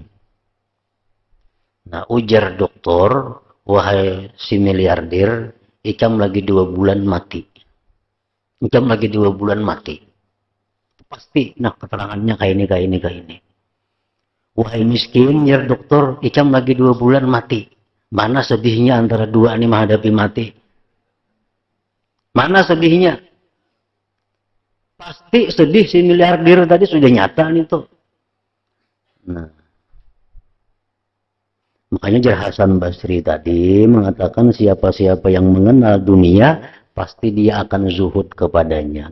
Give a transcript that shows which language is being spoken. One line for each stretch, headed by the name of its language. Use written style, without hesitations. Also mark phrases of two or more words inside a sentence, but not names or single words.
Indonesian: Nah, ujar dokter, wahai si miliarder, ikam lagi 2 bulan mati. Ikam lagi 2 bulan mati. Pasti, nah keterangannya kayak ini. Wahai miskin, ya dokter, ikam lagi 2 bulan mati. Mana sedihnya antara dua ini menghadapi mati? Mana sedihnya? Pasti sedih si miliarder tadi sudah nyata nih tuh. Nah, makanya Jar Hasan Basri tadi mengatakan siapa-siapa yang mengenal dunia, pasti dia akan zuhud kepadanya.